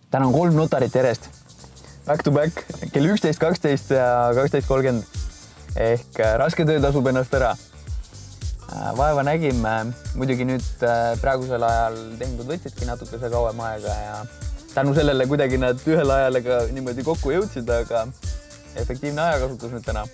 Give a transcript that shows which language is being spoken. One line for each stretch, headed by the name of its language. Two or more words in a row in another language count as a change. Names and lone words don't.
Estonian: täna on 3 notarit järjest.
English: Back to back,
Estonian: kell 11.12 ja 12.30. Ehk raske töö tasub ennast ära. Vaeva nägime, muidugi nüüd praegusel ajal tehingud võtsidki natukese kauem aega ja tänu sellele kuidagi nad ühel ajal ka niimoodi kokku jõudsid, aga efektiivne ajakasutus nüüd täna.